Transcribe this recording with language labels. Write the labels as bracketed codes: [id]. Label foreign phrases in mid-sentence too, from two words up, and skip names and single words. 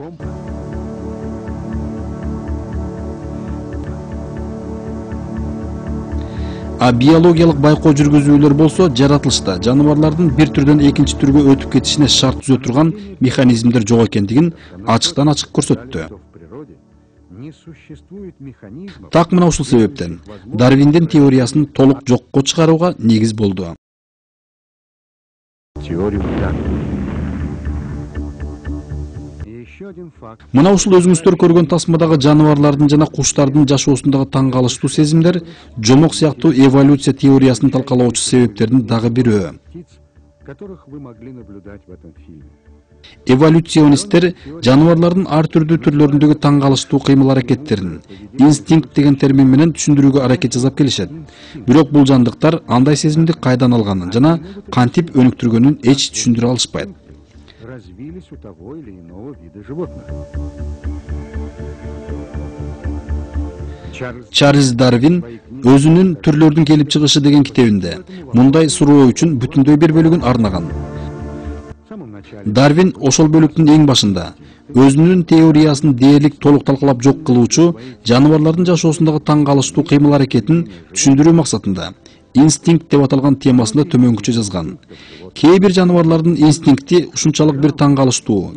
[ky] А биологиялык байкоо жүргүзүүлөр болсо жаратылышта жаныбарлардын бир түрдөн экинчи түргө өтүп кетишине шарт түзө турган механизмдер жок экендигин ачыктан ачык көрсөттү. [ru] в природе не существует механизмов. [ky] Так мына ушул себептен Дарвиндин теориясын толук жокко чыгарууга негиз болду. [ru] Теорию Дарвина. И еще один факт. [ky] Мына ушул өзүңүздөр көргөн тасмадагы жаныбарлардын жана куштардын жашоосундагы таң калыштуу сезимдер жомок сыяктуу эволюция теориясын талкалоочу себептердин дагы бирөө. [ru] Птиц, которых вы могли наблюдать в этом фильме. [ky] Эволюционисттер жаныбарлардын ар түрдүү түрлөрүндөгү таң калыштуу кыймыл аракеттерин инстинкт деген термин менен түшүндүрүүгө аракет жасап келишет. Бирок бул жандыктар андай сезимди кайдан алганын жана кантип өнүктүргөнүн эч түшүндүрө алышпайт. [ru] Развились у того или иного вида животных. [ky] Чарльз Дарвин өзүнүн түрлөрдүн келип чыгышы деген китебинде мындай суроо үчүн бүтүндөй бир бөлүгүн арнаган. [ru] В самом начале [ky] Дарвин ошол бөлүктүн эң башында өзүнүн теориясын дээрлик толук талкалап жок кылуучу жаныбарлардын жашоосундагы таң калыштуу кыймыл аракетин түшүндүрүү максатында instinkt деп аталган темасында төмөнкүчө жазган. Кээ бир жаныбарлардын инстинкти ушунчалык бир таң калыштуу.